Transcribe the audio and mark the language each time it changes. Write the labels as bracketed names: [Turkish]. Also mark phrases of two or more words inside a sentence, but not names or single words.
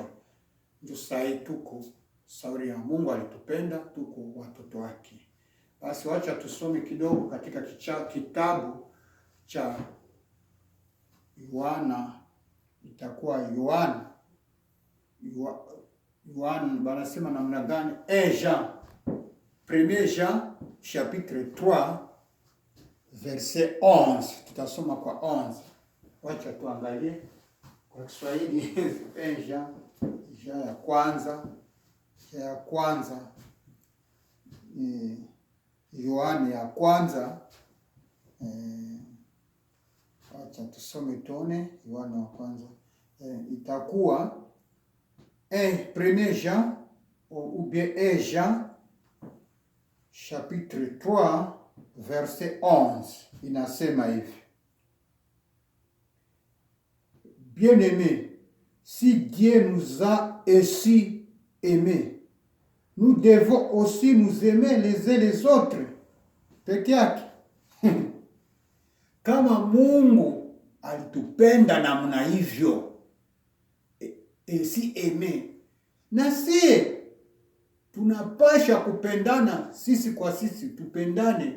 [Swahili] Ndio sasa tuko sauri ya Mungu alitupenda, tuko watoto wake. Basi wacha tusome kidogo katika kitabu cha Yohana. Itakuwa Yohana banasema namna gani? [French] Jean, 1 Jean chapitre 3 verset 11. [Swahili] Tutasoma kwa 11. Wacha tuangalie kwa Kiswahili. 1 Jean ya kwanza Yohana ya kwanza. Wacha tusome tuone Yohana wa kwanza. [French] Itakuwa 1 Jean ou bien 1 Jean chapitre 3 verset 11. [Swahili] Inasema hivi: [French] Bien-aimés, si Dieu nous a ainsi aimés, nous devons aussi nous aimer les uns les autres. [Swahili] Peke yake. Kama Mungu alitupenda namna hivyo, si eme, na si tunapasha kupendana sisi kwa sisi, tupendane.